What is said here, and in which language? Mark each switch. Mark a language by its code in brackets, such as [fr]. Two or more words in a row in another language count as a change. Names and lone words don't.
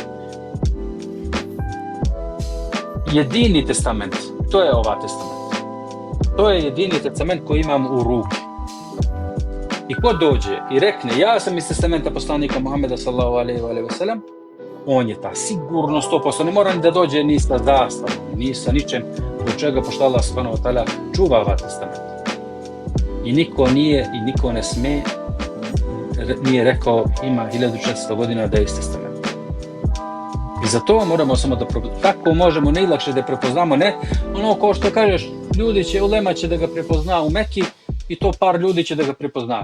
[sr] Jedini testament, to je ova testament. To je jedini testament koji imam u ruki. I ko dođe i rekne, ja sam iz testamenta poslanika Muhameda [ar] صلى الله عليه وسلم, [sr] on je ta sigurno 100%. Ne mora ni da dođe ni sa zastavom, ni sa ničem od čega pošto [ar] الله سبحانه وتعالى [sr] čuva ova testament. I niko ne sme, nije rekao ima 1400 godina da je iz testamenta. I zato moramo samo da tako možemo najlakše da prepoznamo, ne ono kao što kažeš, ulema će da ga prepozna u Meki i to par ljudi će da ga prepozna.